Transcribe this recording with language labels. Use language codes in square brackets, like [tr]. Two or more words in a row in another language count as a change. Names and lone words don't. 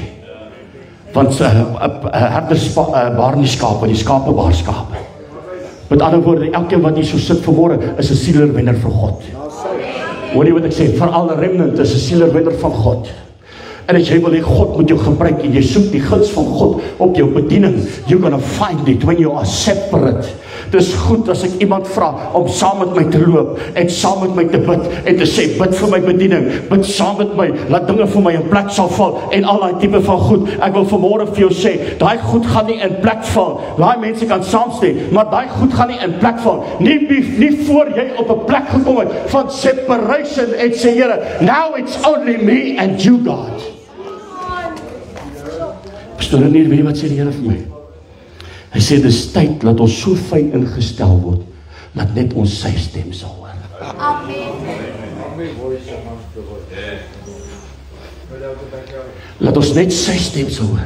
[af] Want herders baar nie skape, die skape baar skape. Met ander woorde, elkeen wat hier so sit vanmôre is 'n sielerwenner vir God. Hoor jy wat ek sê? Veral 'n remnant is 'n sielerwenner van God. En as jy wil hê God moet jou gebruik en jy soek die guns van God op jou bediening, [en] you're gonna find it when you are separate. [af] Dis goed as ek iemand vra om saam met my te loop en saam met my te bid en te sê, bid vir my bediening, bid saam met my, laat dinge vir my in plek sal val en al daai tipe van goed. Ek wil vanmôre vir jou sê, daai goed gaan nie in plek val. Daai mense kan saamstem, maar daai goed gaan nie in plek val. Nie voor jy op 'n plek gekom het van separation en sê, Here, [en] now it's only me and you, God. [af] Pastoor, weet jy wat sê die Here vir my? Hy sê, dis tyd dat ons so fyn ingestel word, dat net ons sy stem sal hoor. Laat ons net sy stem sal hoor.